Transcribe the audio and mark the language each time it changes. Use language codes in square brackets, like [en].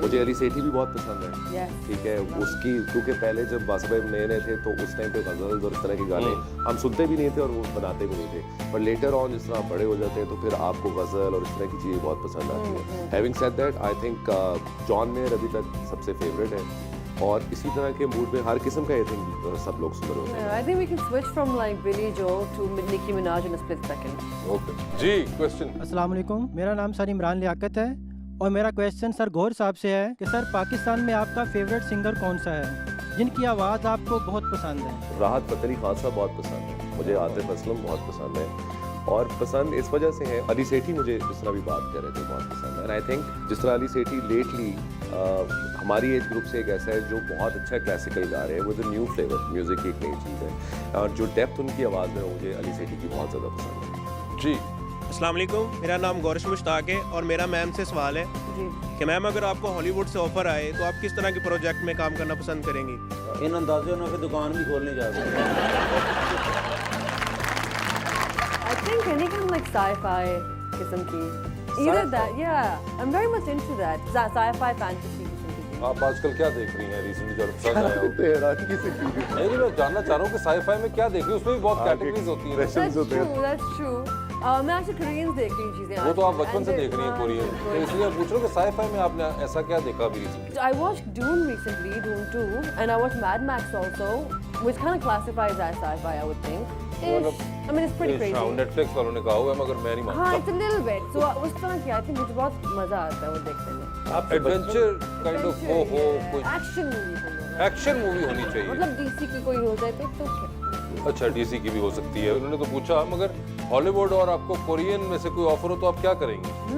[hi] मुझे अली सेठी भी बहुत पसंद है। ठीक है, उसकी क्योंकि पहले जब बादशाह भाई नए नए थे तो उस टाइम पे गज़ल्स और इस तरह के गाने हम सुनते भी नहीं थे और वो बनाते भी नहीं थे, पर लेटर ऑन जिस तरह आप बड़े हो जाते हैं तो फिर आपको गज़ल और इस तरह की चीज़ें बहुत पसंद आती हैं। [en] having said that, I think [hi] John mayor अभी तक सबसे फेवरेट है, और इसी तरह के मूड में हर किस्म का आई थिंक सब लोग सुन रहे होते हैं। [en] I think we can switch from like Billy Joel to Nicki Minaj in a split second. [hi] Okay ji, question. अस्सलाम वालेकुम, मेरा नाम सर इमरान लियाकत है और मेरा क्वेश्चन सर गौर साहब से है कि सर पाकिस्तान में आपका फेवरेट सिंगर कौन सा है जिनकी आवाज़ आपको बहुत पसंद है? राहत फ़तेह अली खान साहब बहुत पसंद है मुझे, आतिफ असलम बहुत पसंद है, और पसंद इस वजह से है अली सेठी मुझे जिस तरह भी बात कर रहे थे बहुत पसंद है। [en] and I think [hi] जिस तरह अली सेठी लेटली हमारी एज ग्रुप से एक ऐसा है जो बहुत अच्छा क्लासिकल गा रहे हैं, वो जो न्यू फ्लेवर म्यूज़िक की एक नई चीज़ है, और जो डेप्थ उनकी आवाज़ में मुझे अली सेठी की बहुत ज़्यादा पसंद है। जी, अस्सलाम वालेकुम, मेरा नाम गौरिश मुश्ताक है और मेरा मैम से सवाल है कि मैम अगर आपको हॉलीवुड से ऑफर आए तो आप किस तरह के प्रोजेक्ट में काम करना पसंद करेंगी? इन अंदाज़ों में फिर दुकान भी खोलने जा रहे हैं। [en] I think any kind of like sci-fi [hi] किस्म की, [en] either that, yeah, I'm very much into that, sci-fi fantasy किस्म की। [hi] आप आजकल क्या देख रही हैं रिसेंटली जो पसंद आया हो? नहीं, नहीं, मैं जानना चाह रहा हूँ कि साईफाई में क्या देख रही हैं, उसमें भी बहुत कैटेगरीज होती हैं। [en] That's true. [hi] मैं actually Koreans देख रही हूँ चीज़ें। वो तो आप बचपन से देख रही हैं कोरियन, तो इसलिए मैं पूछ रहा हूँ कि साईफाई में आपने ऐसा क्या देखा अभी recently? [en] I watched Dune recently, Dune 2, and I watched Mad Max also, which kind of classifies as sci-fi, I would think. I mean, it's pretty crazy. [hi] Netflix वालों ने कहा हुआ है मगर मैं नहीं हाँ, मानता। [en] it's a little bit. [hi] So उस तरह की [en] I think [hi] मुझे बहुत मजा आता है वो देखने में। आप एडवेंचर काइंड ऑफ हो कोई एक्शन मूवी होनी एक्शन मूवी होनी चाहिए। मतलब डीसी की कोई हो जाए तो क्या? अच्छा, डीसी की भी हो सकती है, उन्होंने तो पूछा, मगर हॉलीवुड और आपको कोरियन में से कोई ऑफर हो तो आप क्या करेंगे?